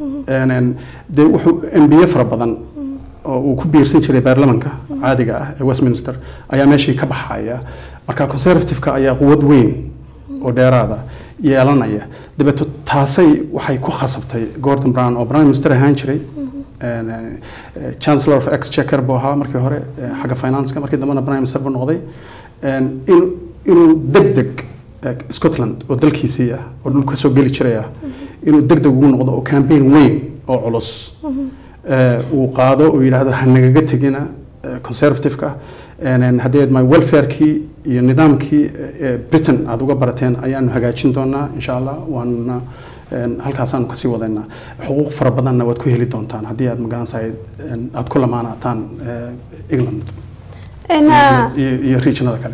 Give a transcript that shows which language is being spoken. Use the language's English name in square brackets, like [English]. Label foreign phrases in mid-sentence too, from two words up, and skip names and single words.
[Somali] de wuxuu embiye fara badan oo uu ku biirsan jiray baarlamaanka caadiga ah ee Westminster ayaa meeshii ka baxaya marka conservative-ka ayaa quwad weyn oo dheeraada yeelanaya dabeeto taasay waxay ku khasabtay Gordon Brown oo [English] prime minister [Somali] ahaan jiray [English] chancellor of exchequer [Somali] buu ahaa markii hore xagga finance-ka markii dambena [English] prime minister [Somali] buu noqday inuu degdeg Scotland oo dalkiisii ah oo dhulka soo geli jiray inuu degdeg ugu noqdo oo campaign weyn oo culus uu qaado oo yiraahdo hanagaga tagina conservative-ka haddii my welfare-kii iyo nidaamkii Britain aad uga barateen ayaanu hagaajin doonaa [Arabic] إن شاء الله [Somali] waana halkaasaan ka sii wadaynaa xuquuq fara badanna waad ku heli doontaan haddii aad magaranaysaay aad ku lamaanataan England iyo regionada kale